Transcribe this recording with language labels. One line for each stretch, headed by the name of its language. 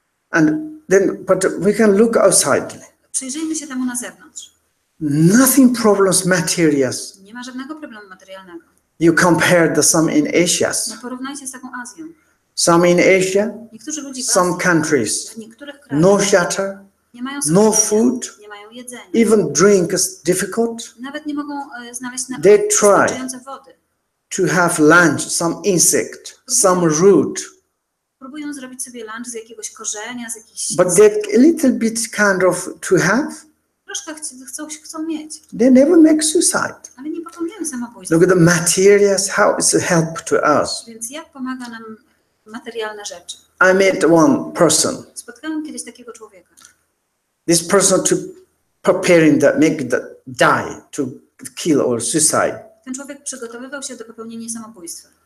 English: And then, but we can look outside.
Polish: Przyjrzyjmy się temu na zewnątrz.
English: Nothing problems materials.
Polish: Nie ma żadnego problemu materialnego.
English: You compare some in Asia,
Polish: No porównajcie z taką Azją.
English: some in Asia,
Polish: Niektórzy ludzie w
English: some
Polish: Azji,
English: countries,
Polish: w niektórych krajach
English: no shelter,
Polish: nie mają
English: no
Polish: schronienia,
English: food,
Polish: nie mają jedzenia.
English: even drink is difficult.
Polish: Nawet nie mogą znaleźć
English: They try.
Polish: wystarczające wody.
English: To have lunch, some insect, some root,
Polish: Próbują zrobić sobie lunch z jakiegoś korzenia, z jakichś...
English: but they a little bit kind of to have.
Polish: Troszkę chcą mieć,
English: They never make suicide.
Polish: ale nie popełniają samobójstwa.
English: Look at the materials, how it's a help to us.
Polish: Więc jak pomaga nam materialne rzeczy?
English: I met one person.
Polish: Spotkałem kiedyś takiego człowieka.
English: This person to preparing that make the die to kill or suicide.
Polish: Ten człowiek przygotowywał się do popełnienia samobójstwa.